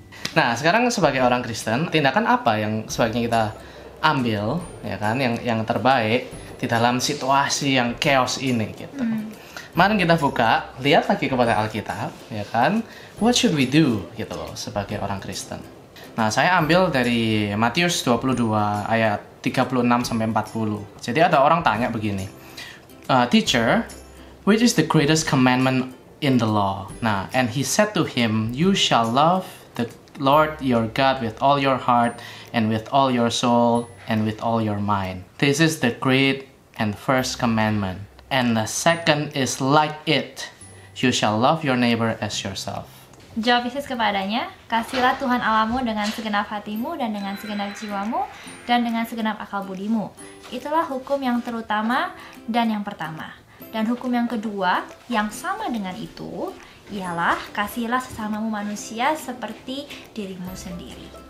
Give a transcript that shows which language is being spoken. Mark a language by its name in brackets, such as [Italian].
[Indonesian] Nah, sekarang sebagai orang Kristen, tindakan apa yang sebaiknya kita ambil, ya kan, yang terbaik di dalam situasi yang chaos ini, gitu. Mari kita buka, lihat lagi kepada Alkitab, ya kan. [English] What should we do, [Indonesian] gitu loh, sebagai orang Kristen. Nah, saya ambil dari Matius 22 ayat 36-40. Jadi ada orang tanya begini, [English] Teacher, which is the greatest commandment in the law? Nah, and he said to him, you shall love the Lord your God with all your heart and with all your soul and with all your mind. This is the great and first commandment. And the second is like it. You shall love your neighbor as yourself. [Indonesian] Jawab Yesus kepadanya, kasihlah Tuhan Allahmu dengan segenap hatimu dan dengan segenap jiwamu dan dengan segenap akal budimu. Itulah hukum yang terutama dan yang pertama. Dan hukum yang kedua yang sama dengan itu ialah kasihilah sesamamu manusia seperti dirimu sendiri.